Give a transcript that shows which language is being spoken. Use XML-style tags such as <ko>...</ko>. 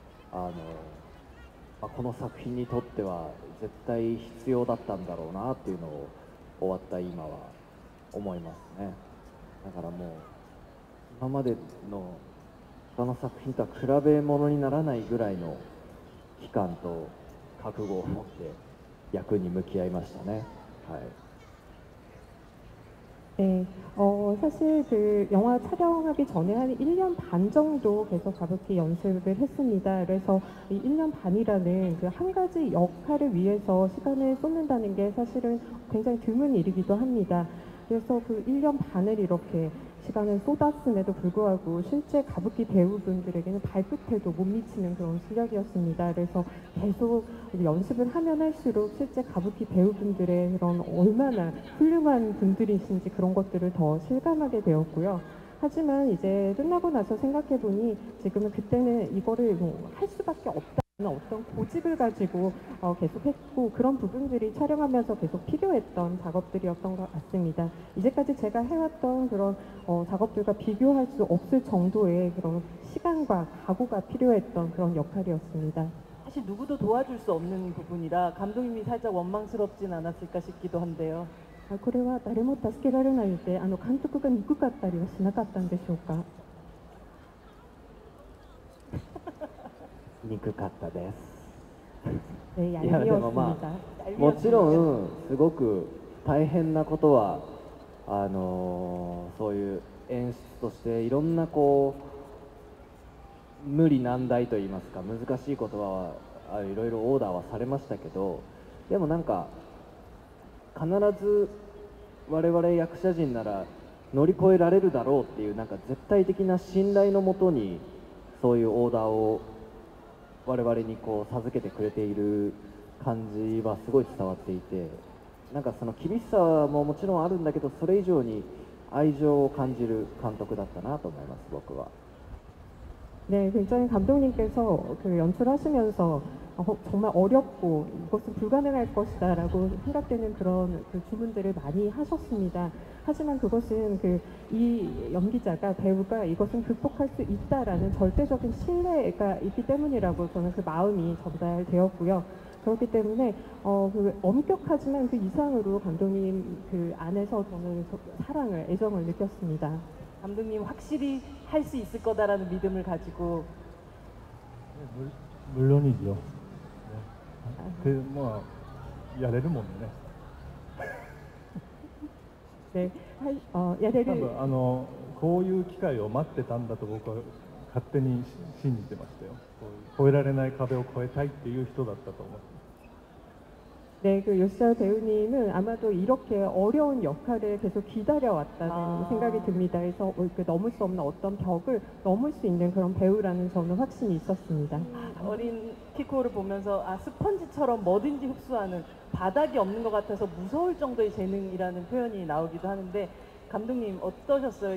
<ja>がこの作品にとっては絶対必要だったんだろうなっていうのを終わった今は思いますね。だからもう今までの他の作品とは比べ物にならないぐらいの期間と覚悟を持って役に向き合いましたね。はい。</ja> <ko>네, 사실 그 영화 촬영하기 전에 한 1년 반 정도 계속 가부키 연습을 했습니다. 그래서 이 1년 반이라는 그 한 가지 역할을 위해서 시간을 쏟는다는 게 사실은 굉장히 드문 일이기도 합니다. 그래서 그 1년 반을 이렇게 시간을 쏟았음에도 불구하고 실제 가부키 배우분들에게는 발끝에도 못 미치는 그런 실력이었습니다. 그래서 계속 연습을 하면 할수록 실제 가부키 배우분들의 그런 얼마나 훌륭한 분들이신지 그런 것들을 더 실감하게 되었고요. 하지만 이제 끝나고 나서 생각해보니 지금은 그때는 이거를 할 수밖에 없다. 어떤 고집을 가지고 계속 했고 그런 부분들이 촬영하면서 계속 필요했던 작업들이었던 것 같습니다. 이제까지 제가 해왔던 그런 작업들과 비교할 수 없을 정도의 그런 시간과 각오가 필요했던 그런 역할이었습니다. 사실 누구도 도와줄 수 없는 부분이라 감독님이 살짝 원망스럽진 않았을까 싶기도 한데요.</ko> <ja>これは誰も助けられないので監督が憎かったりはしなかったんでしょうか。憎かったです。</ja> <ko>네,</ko> <ja>いやでも</ja> <ko>얄미웠습니다.</ko> <ja>もちろんすごく大変なことはそういう演出としていろんなこう無理難題といいますか難しいことはいろいろオーダーはされましたけど、でもなんか必ず我々役者陣なら乗り越えられるだろうっていうなんか絶対的な信頼のもとにそういうオーダーを我々にこう授けてくれている感じはすごい伝わっていて、なんかその厳しさももちろんあるんだけどそれ以上に愛情を感じる監督だったなと思います。僕は。</ja> <ko>네, 굉장히 감독님께서 그 연출하시면서 정말 어렵고 이것은 불가능할 것이다 라고 생각되는 그런 그 주문들을 많이 하셨습니다. 하지만 그것은 이 연기자가 배우가 이것은 극복할 수 있다라는 절대적인 신뢰가 있기 때문이라고 저는 그 마음이 전달되었고요. 그렇기 때문에 엄격하지만 그 이상으로 감독님 그 안에서 저는 사랑을, 애정을 느꼈습니다. 감독님 확실히 할 수 있을 거다라는 믿음을 가지고 물론이죠. 네. 뭐,</ko> <ja>やれるもんね. 네, やれる。多分こういう機会を待ってたんだと僕は勝手に信じてましたよ。こういう越えられない壁を越えたいっていう人だったと思って。</ja> <ko>네, 그 요시다 배우님은 아마도 이렇게 어려운 역할을 계속 기다려왔다는 생각이 듭니다. 그래서 넘을 수 없는 어떤 벽을 넘을 수 있는 그런 배우라는 저는 확신이 있었습니다. 어린 키코를 보면서 스펀지처럼 뭐든지 흡수하는 바닥이 없는 것 같아서 무서울 정도의 재능이라는 표현이 나오기도 하는데 감독님 어떠셨어요?</ko>